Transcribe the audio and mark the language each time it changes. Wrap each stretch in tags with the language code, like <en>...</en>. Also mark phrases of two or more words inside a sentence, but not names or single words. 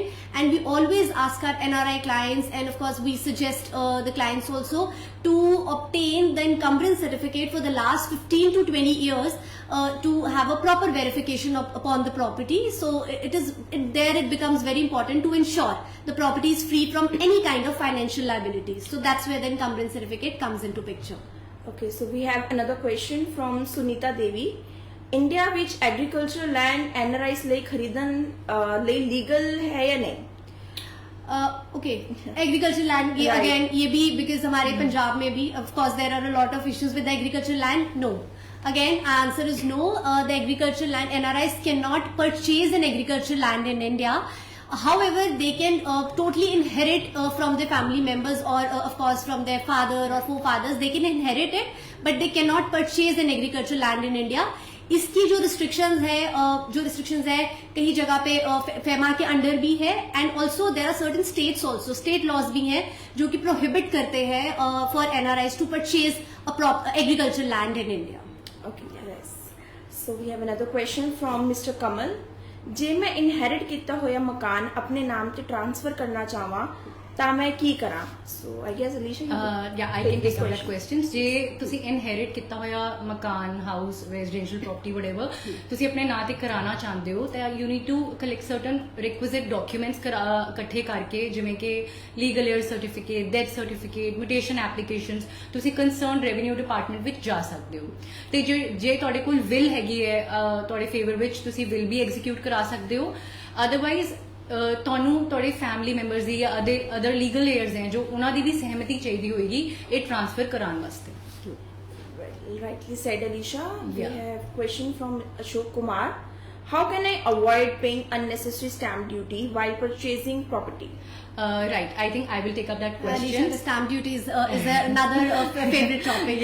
<en>And we always ask our NRI clients, and of course we suggest the clients also to obtain the encumbrance certificate for the last 15 to 20 years to have a proper verification upon the property. So it becomes very important to ensure the property is free from any kind of financial liabilities. So that's where the encumbrance certificate comes into picture. Okay, so we have another question from Sunita Devi.</en> <hi>इंडिया विच</hi> <en>agriculture land</en> <hi>NRIs</hi> <pa>ਲਈ ਖਰੀਦਣ ਲਈ</pa> <hi>लीगल है या नहीं? ओके</hi> <en>agriculture land</en> <hi>ये</hi> <en>Right. अगेन</en> <hi>ये भी बिकॉज हमारे पंजाब में भी</hi> <en>of course there are a lot of issues with agriculture land. नो, again answer is no. The agricultural land NRIs cannot purchase an agricultural land in India. However, they can totally inherit from their family members or of course from their father or forefathers. They can inherit it, but they cannot purchase an agricultural land in India.</en> <hi>इसकी जो रिस्ट्रिक्शंस है कई जगह पे फेमा के अंडर भी है</hi> <en>and also there are certain states also state laws</en> <hi>भी हैं जो कि प्रोहिबिट करते हैं</hi> <en>for NRIs to purchase agriculture land in India. Okay, yes. So we have another question from Mr. Kamal.</en> <pa>ਜੇ ਮੈਂ ਇਨਹੈਰਿਟ ਕੀਤਾ ਹੋਇਆ ਮਕਾਨ ਆਪਣੇ ਨਾਮ ਤੇ ਟ੍ਰਾਂਸਫਰ ਕਰਨਾ ਚਾਹਾਂ ਤਾਂ ਮੈਂ ਕੀ ਕਰਾਂ?</pa> <en>So I guess Alicia yeah, I can take up that question.</en> <pa>ਜੇ ਤੁਸੀਂ ਇਨਹੈਰਿਟ ਕੀਤਾ ਹੋਇਆ ਮਕਾਨ, ਹਾਊਸ,</pa> <en>residential property whatever</en> <pa>ਤੁਸੀਂ ਆਪਣੇ ਨਾਂ ਤੇ ਕਰਾਉਣਾ ਚਾਹੁੰਦੇ ਹੋ ਤਾਂ</pa> <en>you need to collect certain requisite documents</en> <pa>ਇਕੱਠੇ ਕਰਕੇ ਜਿਵੇਂ ਕਿ</pa> <en>legal heir certificate, death certificate, mutation applications</en> <pa>ਤੁਸੀਂ</pa> <en>concern revenue department</en> <pa>ਵਿੱਚ ਜਾ ਸਕਦੇ ਹੋ. ਤੇ ਜੇ ਤੁਹਾਡੇ ਕੋਲ ਵਿਲ ਹੈਗੀ ਹੈ ਤੁਹਾਡੇ ਫੇਵਰ ਵਿੱਚ ਤੁਸੀਂ ਵਿਲ ਵੀ ਐਗਜ਼ੀਕਿਊਟ ਕਰਾ ਸਕਦੇ ਹੋ. ਅਦਰਵਾਈਜ਼ ਤੁਹਾਨੂੰ ਤੁਹਾਡੇ</pa> <en>family members</en> <pa>ਦੀ ਜਾਂ</pa> <en>other legal heirs</en> <pa>ਹੈ ਜੋ ਉਹਨਾਂ ਦੀ ਵੀ ਸਹਿਮਤੀ ਚਾਹੀਦੀ ਹੋਏਗੀ ਇਹ ਟ੍ਰਾਂਸਫਰ ਕਰਾਉਣ ਵਾਸਤੇ.</pa> <en>Rightly said, Alicia. We Yeah. have question from Ashok Kumar. How can I avoid paying unnecessary stamp duty while purchasing property? Right, I think I will take up that Alicia, question. the stamp duty is another favorite topic.</en>